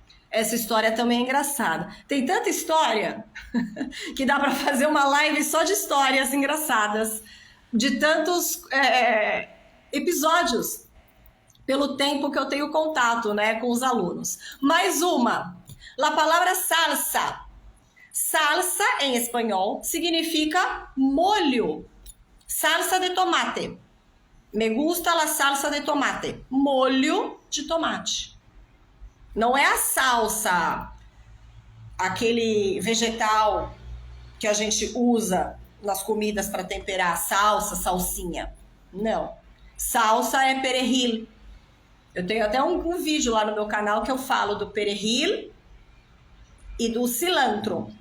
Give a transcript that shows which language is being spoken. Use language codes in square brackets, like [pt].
[pt] Essa história também é engraçada. Tem tanta história que dá para fazer uma live só de histórias engraçadas, de tantos episódios, pelo tempo que eu tenho contato, né, com os alunos. Mais uma. A palavra salsa. Salsa, em espanhol, significa molho. [es] Salsa de tomate. Me gusta la salsa de tomate. [pt] Molho de tomate. Não é a salsa, aquele vegetal que a gente usa nas comidas para temperar, salsa, salsinha. Não. Salsa é perejil. Eu tenho até um vídeo lá no meu canal que eu falo do perejil e do cilantro.